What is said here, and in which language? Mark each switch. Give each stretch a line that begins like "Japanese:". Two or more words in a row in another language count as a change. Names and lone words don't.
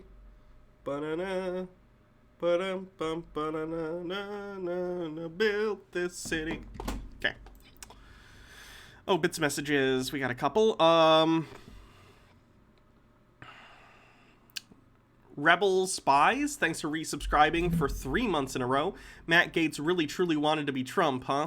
English: Ba-na-na. Ba-dum-bum, ba-na-na-na-na-na. Built this city. Okay. Oh, bits messages. We got a couple. Rebel Spies, thanks for resubscribing for 3 months in a row. Matt Gaetz really truly wanted to be Trump, huh?